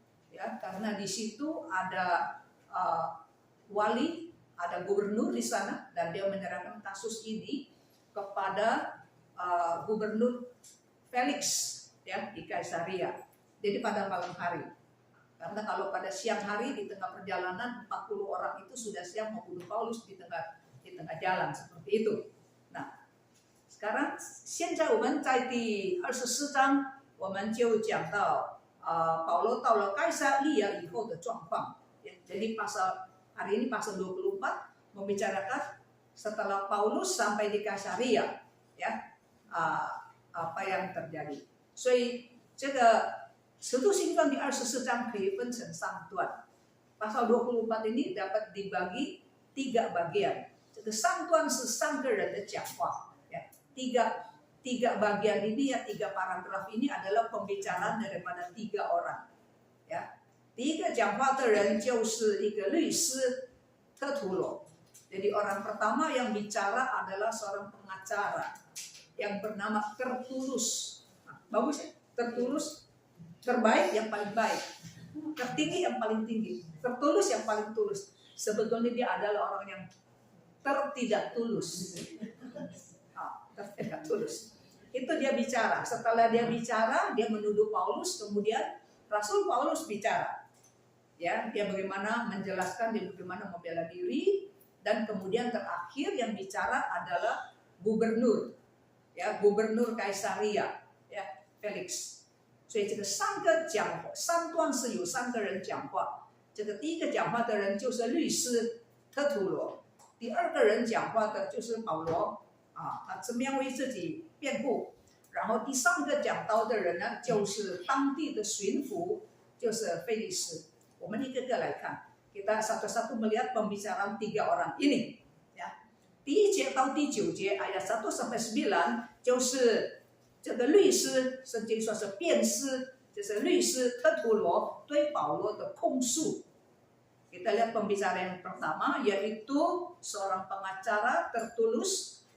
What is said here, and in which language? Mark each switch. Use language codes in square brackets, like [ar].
[id] Ya, karena di situ ada wali, ada gubernur di sana, dan dia menyerahkan kasus ini kepada gubernur Felix ya di Kaisaria. Jadi pada malam hari. Karena kalau pada siang hari di tengah perjalanan 40 orang itu sudah siap membunuh Paulus di tengah jalan seperti itu. Nah, sekarang [zh] 现在我们在第24章我们就讲到保罗到了盖撒利亚以后的状况。 [id] Jadi pasal hari ini pasal 24 membicarakan setelah Paulus sampai di Kaisaria ya. apa yang terjadi. [zh] 所以这个使徒行传第24章可以分成3段。 [id] Pasal 24 ini dapat dibagi 3 bagian. [zh] 这个3段是3个人的讲话ya. [id] 3 bagian ini ya, 3 paragraf ini adalah pembicaraan daripada 3 orang ya. [zh] 第一个讲话的人就是一个律师特图罗。 [id] Jadi orang pertama yang bicara adalah seorang pengacara yang bernama Tertulus. Nah, bagus ya, Tertulus, terbaik yang paling baik, tertinggi yang paling tinggi, tertulus yang paling tulus. Sebetulnya dia adalah orang yang tertidak tulus. Tertidak tulus. Itu dia bicara. Setelah dia bicara, dia menuduh Paulus, kemudian Rasul Paulus bicara. Ya, dia bagaimana menjelaskan, dia bagaimana membela diri, dan kemudian terakhir yang bicara adalah gubernur. Ya, gubernur Kaisaria, ya, Felix. [zh] 所以这个3段是有3个人讲话。这个第一个讲话的人就是律师特图罗，第2个人讲话的就是保罗他怎么样为自己辩护。然后第3个讲到的人呢，就是当地的巡抚，就是菲利斯。我们一个个来看， [id] kita satu-satu melihat pembicaraan 3 orang ini ya. [zh] 第1节到第9节 [id] ayat 1 sampai 9 [zh] 就是这个律师，圣经说是辩师，就是律师特图罗对保罗的控诉。 [id] Kita lihat pembicaraan yang pertama yaitu seorang pengacara Tertulus